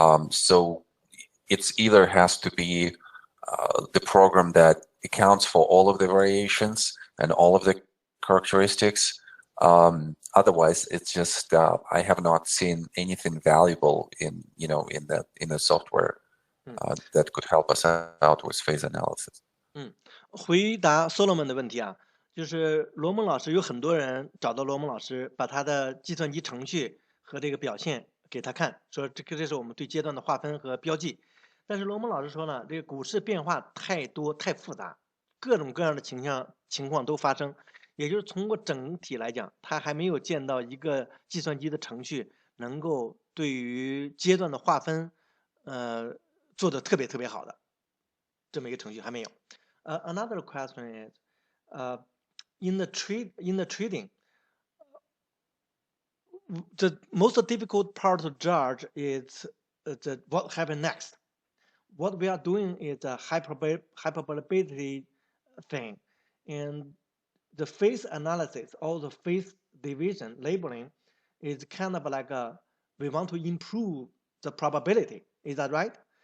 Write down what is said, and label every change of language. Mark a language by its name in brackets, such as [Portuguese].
[English] So it's either has to be the program that accounts for all of the variations and all of the characteristics. Otherwise, it's just I have not seen anything valuable in the software that could help us out with phase analysis. [Chinese] 回答 Solomon 的问题啊，就是罗蒙老师有很多人找到罗蒙老师，把他的计算机程序和这个表现给他看，说这是我们对阶段的划分和标记。但是罗蒙老师说呢，这个股市变化太多太复杂，各种各样的情况都发生，也就是通过整体来讲，他还没有见到一个计算机的程序能够对于阶段的划分，做的特别好的这么一个程序还没有。 [English] Another question is, in the trading, the most difficult part to judge is what happened next. What we are doing is a hyperbolability thing, and the phase analysis or the phase division labeling is kind of like we want to improve the probability. Is that right?